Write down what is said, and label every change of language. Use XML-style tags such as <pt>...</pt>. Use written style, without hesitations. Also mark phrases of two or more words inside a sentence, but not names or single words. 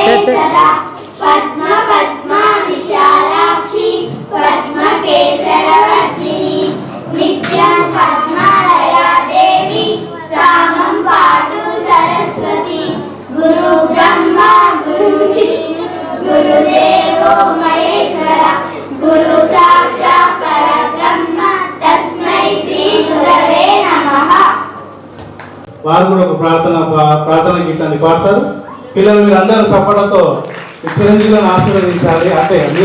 <sa>सदा पद्मा विशालाक्षि पद्मकेसरवर्धिनि नित्यं पद्मालया देवी सामं पातु सरस्वती गुरु ब्रह्मा गुरु विष्णु गुरुदेवो महेश्वर गुरु साक्षात् परब्रह्म तस्मै श्री गुरवे नमः.</sa> <te>వారు కూడా ఒక ప్రార్థన గీతాన్ని పాడతారు. పిల్లలు మీరు అందరూ చప్పట్లతో చిరంజీవులను ఆశీర్వదించాలి. అంటే</te>